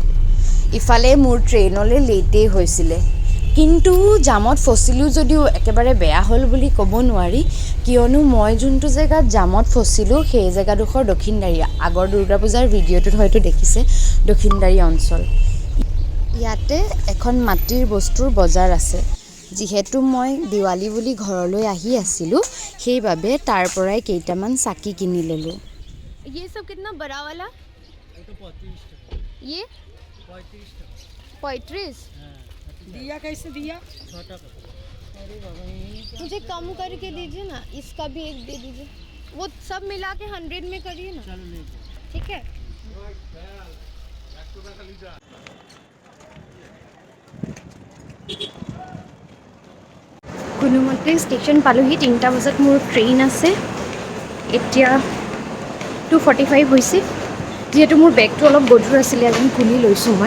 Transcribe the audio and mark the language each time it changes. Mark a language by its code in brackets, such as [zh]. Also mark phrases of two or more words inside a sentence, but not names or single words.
[as] ইফালে মোৰ ট্ৰেইনলৈ লেটেই হৈছিলে, কিন্তু জামত ফচিলোঁ যদিও একেবাৰে বেয়া হ'ল বুলি ক'ব নোৱাৰি, কিয়নো মই যোনটো জেগাত জামত ফচিলোঁ সেই জেগাডোখৰ দক্ষিণদাৰী। আগৰ দুৰ্গা পূজাৰ ভিডিঅ'টোত হয়তো দেখিছে, দক্ষিণদাৰী অঞ্চল। ইয়াতে এখন মাটিৰ বস্তুৰ বজাৰ আছে। যিহেতু মই দিৱালী বুলি ঘৰলৈ আহি আছিলোঁ, সেইবাবে তাৰ পৰাই কেইটামান চাকি কিনি ল'লোঁ। [hi] ये सब कितना बड़ा वाला? ये 35। दिया कैसे दिया? मुझे कम करके दीजिए ना, इसका भी एक दे दीजिए। वो सब मिला के 100 में करिए ना। ठीक है। [as] কোনোমতে ষ্টেচন পালোহি। 3টা বজাত মোৰ ট্ৰেইন আছে। এতিয়া 2:45 হৈছে। যিহেতু মোৰ বেগটো অলপ গধুৰ আছিলে, আজি খুলি লৈছোঁ মই।